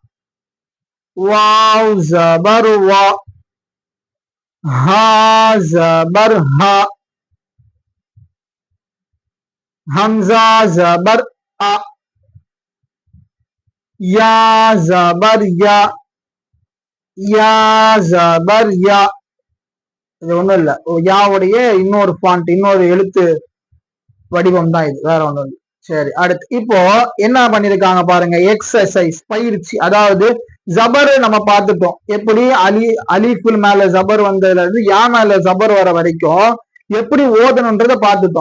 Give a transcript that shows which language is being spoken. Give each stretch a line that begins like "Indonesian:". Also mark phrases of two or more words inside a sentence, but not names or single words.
Arabic: واو زبر وا, ها زبر ها, همزة زبر أ, يا زبر يا, يا زبر يا.
Tamil: இது ஒண்ணும் இல்ல, யாவுடைய இன்னொரு ஃபாண்ட், இன்னொரு எழுத்து வடிவம் தான் இது, வேற ஒண்ணும் இல்லை. சரி, அடுத்து இப்போ என்ன பண்ணிருக்காங்க பாருங்க, எக்ஸசைஸ் பயிற்சி. அதாவது ஜபர் நம்ம பார்த்துட்டோம், எப்படி அலிஃபுல் மேல ஜபர் வந்ததுல இருந்து யா மேல ஜபர் வர வரைக்கும் எப்படி ஓதணும்ன்றத பார்த்துட்டோம்.